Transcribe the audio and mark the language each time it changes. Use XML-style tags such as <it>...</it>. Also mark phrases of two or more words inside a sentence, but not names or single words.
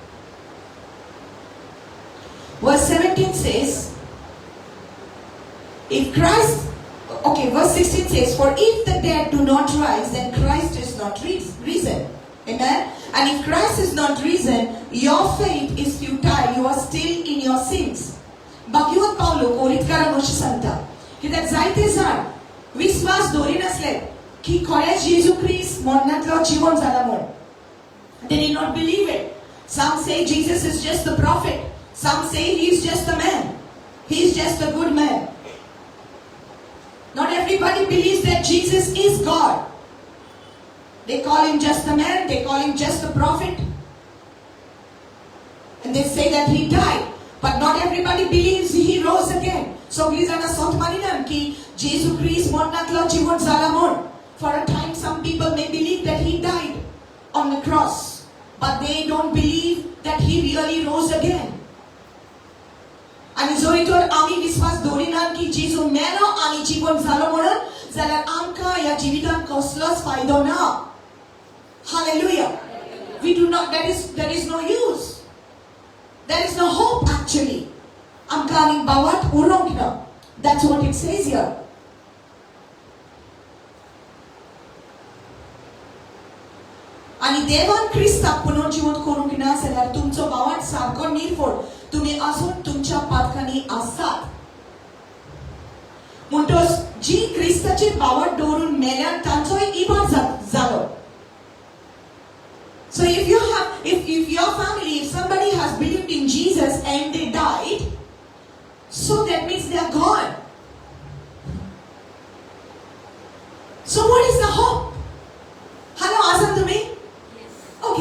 <en>Verse 17 says, if Christ, okay, verse 16 says, for if the dead do not rise, then Christ is not risen. Amen. And if Christ is not risen, your faith is futile. You are still in your sins.</en> <kok>Bhagavad Paulo कोरितकारां अशें सांगता कित्याक जायते जाण विस्वास दवरिनासले की खरेंच जेजू क्रिस्त मरणांतलो जिवंत जाला म्हूण.</kok> <en>They did not believe it. Some say Jesus is just the prophet. Some say he is just a man. He is just a good man. Not everybody believes that Jesus is God. They call him just a man. They call him just a prophet. And they say that he died. But not everybody believes he rose again.</en> <kok>Sogli-jana sot maninan ki Jesu Christ mornakla jiwon zalamon.</kok> <en>For a time some people may believe that he died on the cross. But they don't believe that he really rose again.</en> <kok>आणि जरी तर आम्ही विश्वास दवरिनात की जेजू मेलो आनी जीवन जालो म्हणून जाल्यार आमकां ह्या जिवितांत कसलोच फायदो ना.</kok> <en>Hallelujah. We do not, there is no use. There is no hope actually.</en> <kok>आमकां आनी बावात उरोंक ना.</kok> <en>That's what it says here.</en> <kok>आणि देवान क्रिस्ताक पुनर्जीवन करूंक ना जाल्यार तुमचो बावाट सारको निर्फोड तुम्ही अजून तुमच्या पातकांनी आसात. म्हणटोच जी क्रिस्ताची बावट दवरून मेल्यान तांचोय इबाड जालो.</kok> <en>So if your family, if somebody has believed in Jesus and they died, so that means they are gone. So what is the hope? Hello, listen to me. Yes. Okay.</en>